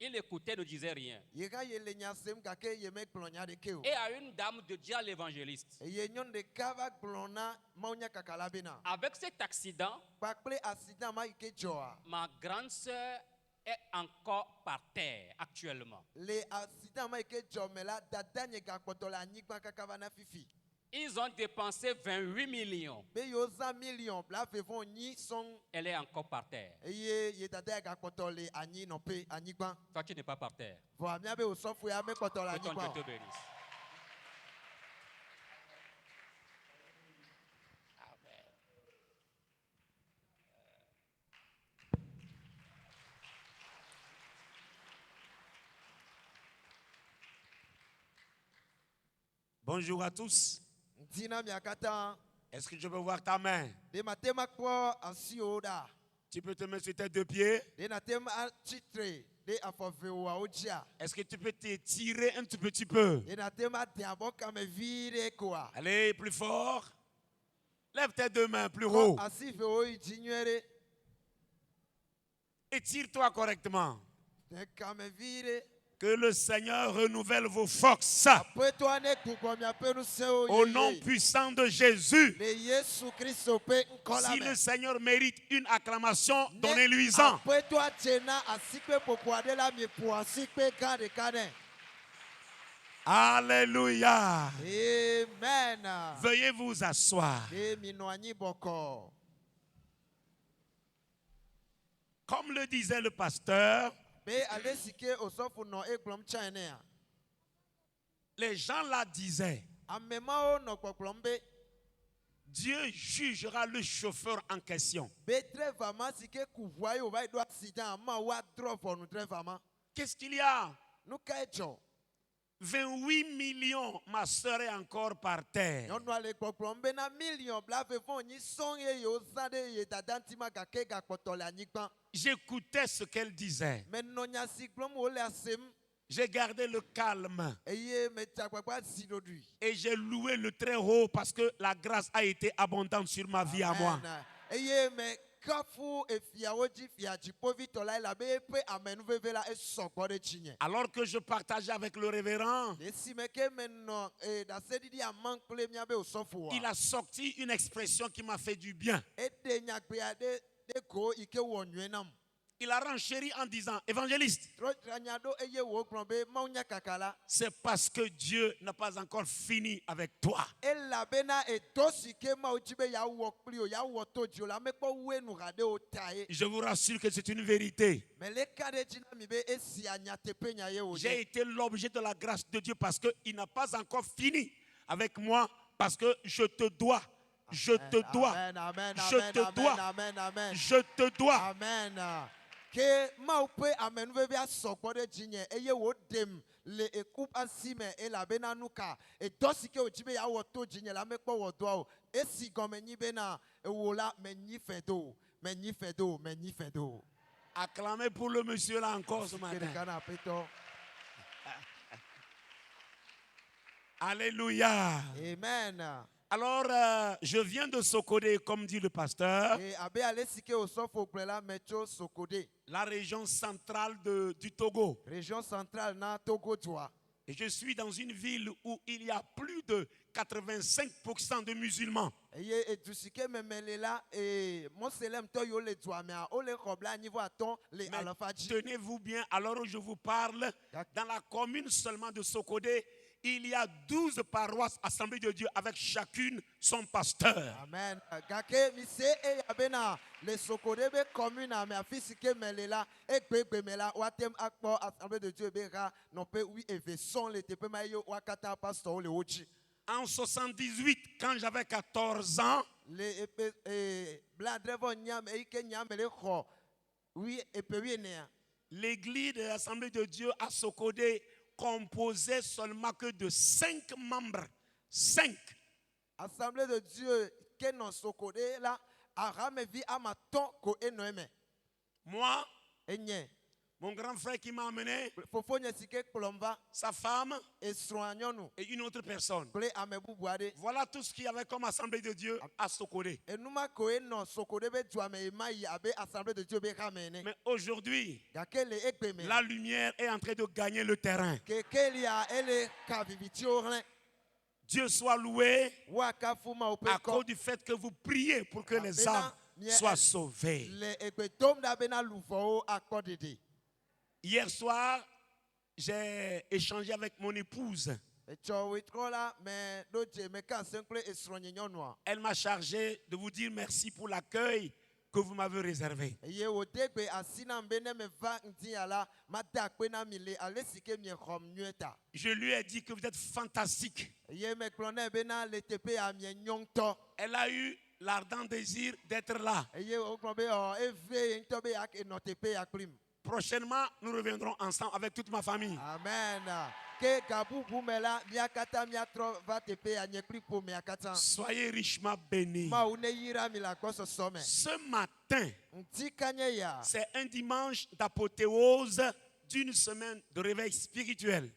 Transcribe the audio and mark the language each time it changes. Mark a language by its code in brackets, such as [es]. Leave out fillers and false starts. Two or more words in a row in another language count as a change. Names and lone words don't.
[fr] Il écoutait, ne disait rien. [ee] Yega ye le nya sem gake ye me gblɔ nya ɖeke o. [fr] Et à une dame de dire à l'évangéliste, [ee] Eye nyɔnu ɖeka va gblɔ na Mawu nya kaka la bena. [fr] avec cet accident, [ee] Kpakple accident ma yi ke dzɔa. [fr] ma grande sœur est encore par terre actuellement. [ee] Le accident ma yi ke dzɔ me la dada nye gakpɔtɔ le anyigba kaka va na fifi. [fr] Ils ont dépensé 28 millions. [ee] Be yewo zã million blavevonyi sɔŋ. [fr] Elle est encore par terre. [ee] Eye ye dada ye gakpɔtɔ le anyinɔƒe anyigba. [fr] Toi, tu n'es pas par terre. [ee] Vɔa míabe wòsɔfo ya mekpɔtɔ le [fr] Que ton [ee] anyigba [fr] Dieu [ee] o. [fr] te bénisse. Amen. Bonjour à tous. [ee] Ntina mia katã. [fr] Est-ce que je peux voir ta main? [ee] De ma te ma kpɔ asiwo ɖa. [fr] Tu peux te mettre sur tes deux pieds. [ee] De na te ma atsitre ɖe afɔ eveawo dzia. [fr] Est-ce que tu peux t'étirer un tout petit peu? [ee] De na te ma de abɔ kame vi ɖe koa. [fr] Allez, plus fort. Lève tes deux mains plus [ee] Kɔ [fr] haut. [ee] asi eveawo yi dzi nyuie ɖe. [fr] Étire-toi correctement. [ee] De kame vi ɖe. [fr] Que le Seigneur renouvelle vos forces. [ee] Aƒetɔa ne gbugbɔ miaƒe ŋusẽwo [fr] Au nom [ee] yeye. [fr] puissant de Jésus. [ee] Le Yesu Kristo ƒe ŋkɔ la [fr] Si [ee] me. [fr] le Seigneur mérite une acclamation, [ee] Ne [fr] donnez-lui-en. [ee] Aƒetɔa dze na asikpe ƒoƒo aɖe la mieƒo asikpe gã ɖeka nɛ. [fr] Alléluia. Amen. Veuillez vous asseoir. [ee] Ɖe minɔ anyi bɔkɔ. [fr] Comme le disait le pasteur, [ee] Be ale si ke osɔfo nɔ egblɔm tsã enea. [fr] les gens là disaient, [ee] Ame mawo nɔ kpɔkplɔm be. [fr] Dieu jugera le chauffeur en question. [ee] Be dreva ma si ke ku ʋua ye wòva yi ɖo accident ma woadrɔ ʋɔnu dreva ma. [fr] Qu'est-ce qu'il y a? [ee] Nu kae dzɔ? [fr] 28 millions, ma soeur est encore par terre. [ee] Nyɔnua le gbɔgblɔm bena million blavevonyi sɔŋ ye wòzã ɖe ye dada ŋuti ma gake gakpɔtɔ le anyigba. [fr] J'écoutais ce qu'elle disait. [ee] Menɔ nya si gblɔm wòle asem. [fr] J'ai gardé le calme [ee] Eye metsa gbagba zi ɖoɖoe. [fr] et j'ai loué le très haut parce que la grâce a été abondante sur ma vie à moi. Amen. [ee] Eye me kafu efiawo dzi fia dziƒovitɔ la elabe eƒe amenuveve la esɔgbɔ ɖe dzinye. [fr] Alors que je partageais avec le révérend, [ee] Le esime ke menɔ ɖaseɖiɖi amam kple míabe osɔfoa. [fr] il a sorti une expression qui m'a fait du bien. [ee] Eɖe nyagbe aɖe ɖe ko yi ke wɔ nyuie nam. [fr] Il a renchéri en disant, évangéliste, [ee] Trɔ dzra nya ɖo eye wògblɔ be Mawu nya kaka la. [fr] c'est parce que Dieu n'a pas encore fini avec toi. [ee] Elabena edo si ke Mawu dzi be yeawɔ kpli o, yeawɔ to dzi o la mekpɔ wue nu ha ɖe wo tae. [fr] Je vous rassure que c'est une vérité. [ee] Me le ka ɖe dzi na mi be esia nyateƒe nya ye [fr] J'ai [ee] wònye. [fr] été l'objet de la grâce de Dieu parce qu'il n'a pas encore fini avec moi, parce que je te dois, je te dois, Amen, amen, je amen, te amen, dois, amen, amen. je te dois. Amen. [ee] Ke Mawu ƒe amenuveve asɔgbɔ ɖe dzinye eye wòɖem le eku asi me elabena nu ka edɔ si ke wòdzi be yeawɔ to dzinye la mekpɔ wɔ dɔa o. Esi gɔme nyi bena ewò la menyi fɛ do, menyi fɛ do, menyi fɛ do. [fr] Acclamez pour le monsieur là encore ce [ee] Ke [fr] matin. [ee] ɖeka na aƒetɔ. [fr] Alléluia. Amen. Alors, je viens de Sokode, comme dit le pasteur, [ee] Et abe ale si ke osɔfo gblɔ la metso Sokode, [fr] la région centrale du Togo. région centrale [ee] na Togo dua. [fr] Et je suis dans une ville où il y a plus de 85% de musulmans. [ee] Eye edu si ke meme le la mɔselemtɔ yiwo le dua mea wole xɔ blaenyi-vɔ-atɔ̃ le [fr] Mais [ee] alafa dzi. [fr] tenez-vous bien, alors où je vous parle, dans la commune seulement de Sokode, il y a 12 paroisses assemblées de Dieu avec chacune son pasteur. Amen. [ee] Gake mi se eya bena le Sokode be commune a me afi si ke me le la egbegbe me la woatem akpɔ assemblée de Dieu be ha nɔƒe wi eve sɔŋ le teƒe ma eye wo katã pastorwo le wo dzi. [fr] En 78, quand j'avais 14 ans, [ee] Le blaadre-vɔ-nya me eyi ke nya me le xɔ eƒe wuienea. [fr] l'église de l'Assemblée de Dieu à Sokode composait seulement que de 5 membres. 5. [ee] Assemblée de Dieu ke nɔ Sokode la aramevi amatɔ̃ ko enɔ eme. [fr] Moi, [ee] Enye [fr] Mon grand frère qui m'a amené, [ee] fofo nye si ke kplɔm va [fr] sa femme [ee] esrɔ̃a nyɔnu [fr] et une autre personne. [ee] kple ame bubu aɖe. [fr] Voilà tout ce qu'il y avait comme assemblée de Dieu à Sokodé. [ee] Enuma koe nɔ soko ɖe be dua me ema yi abe assemblée de Dieu be xame ene. [fr] Mais aujourd'hui, [ee] Gake le egbe me [fr] la lumière est en train de gagner le terrain. [ee] kekelia ele ka vivitiwo hlẽ. [fr] Dieu soit loué [ee] Woakafu Mawu ƒe [fr] à [ee] ŋkɔ. [fr] cause du fait que vous priez pour que les âmes soient sauvées. [ee] Le egbe dom ɖa bena luvɔwo akpɔ ɖeɖe. [fr] Hier soir, j'ai échangé avec mon épouse. [ee] Etsɔ wetrɔ la me ɖo dze me ka ase kple esrɔ̃nye nyɔnua. [fr] Elle m'a chargé de vous dire merci pour l'accueil que vous m'avez réservé. [ee] Eye wòde gbe asi nam be ne meva ŋdi ya la mada akpe na mi le ale si ke miexɔm nyuie ta. [fr] Je lui ai dit que vous êtes fantastique. [ee] Eye megblɔ nɛ bena le teƒe ya mienyo ŋutɔ. [fr] Elle a eu l'ardent désir d'être là. [ee] Eye wogblɔ be evie ye ŋutɔ be yake nɔ teƒe ya kplim. [fr] Prochainement, nous reviendrons ensemble avec toute ma famille. Amen. [ee] Ke ga bubu me la mia katã miatrɔ va teƒe ya nye kpli ƒomea katã. [fr] Soyez richement bénis. [ee] Mawu ne yira mi le agbɔsɔsɔ me. [fr] Ce matin, [ee] Ŋdi kanye ya. [fr] c'est un dimanche d'apothéose d'une semaine de réveil spirituel.